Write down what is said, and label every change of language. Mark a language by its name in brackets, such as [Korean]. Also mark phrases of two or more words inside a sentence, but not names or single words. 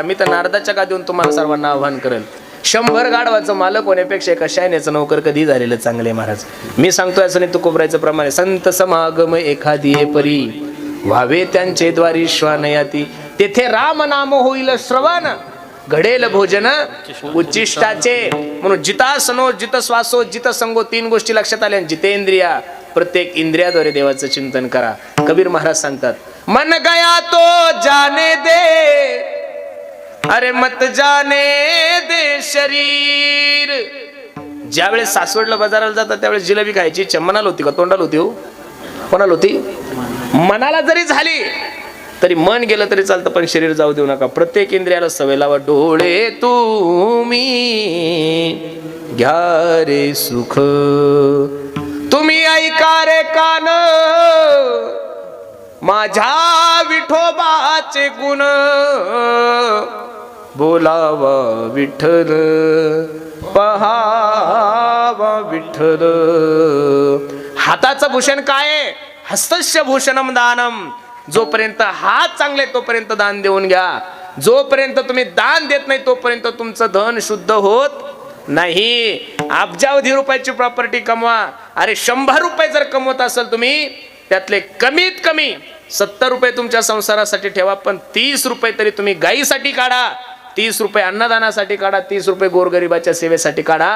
[Marathi] मी तर नारदाच्या गादीवरून तुम्हाला सर्वांना आव्हान करेल, 100 गाढवाचं मालक होण्यापेक्षा एका शायनेचं नोकर कधी झालेलं चांगले महाराज. मी सांगतोय असं नाही, तुकोबरायचं प्रमाणे संत समागम एखादी परी व्हावे त्यांचे द्वारी श्वानयाती. तेथे राम नाम होईल श्रवण, घडेल भोजन उच्चिष्टाचे. म्हणून [Sanskrit] जितासनो जित श्वासो जित संगो, [Marathi] 3 गोष्टी लक्षात आल्या. जितेंद्रिया, प्रत्येक इंद्रियाद्वारे देवाचं चिंतन करा. कबीर महाराज सांगतात, [Hindi] मन गया तो जाने दे, अरे मत जाने दे शरीर. [Marathi] ज्यावेळेस सासवडला बाजाराला जातात त्यावेळेस जिलेबी खायची इच्छा मनाला होती का तोंडाला होती? हो, कोणाला होती? मनाला जरी झाली तरी मन गेलं तरी चालतं, पण शरीर जाऊ देऊ नका. प्रत्येक इंद्रियाला सवय लावा. डोळे तुम्ही घ्या रे सुख, तुम्ही ऐका रे कान, माझ्या विठोबाचे गुण, बोलावा विठ्ठल पहावा विठ्ठल. हाताचं भूषण काय आहे? [Sanskrit] हस्तस्य भूषणम दानम. [Marathi] जोपर्यंत हात चांगले तोपर्यंत दान देऊन घ्या. जोपर्यंत तुम्ही दान देत नाही तोपर्यंत तुमचं धन शुद्ध होत नाही, अब्जावधी रुपयाची प्रॉपर्टी कमवा. अरे 100 रुपये जर कमवत असाल तुम्ही, त्यातले कमीत कमी 70 रुपये तुमच्या संसारासाठी ठेवा, पण 30 रुपये तरी तुम्ही गायीसाठी काढा, 30 रुपये अन्नदानासाठी काढा, 30 रुपये गोरगरिबाच्या सेवेसाठी काढा.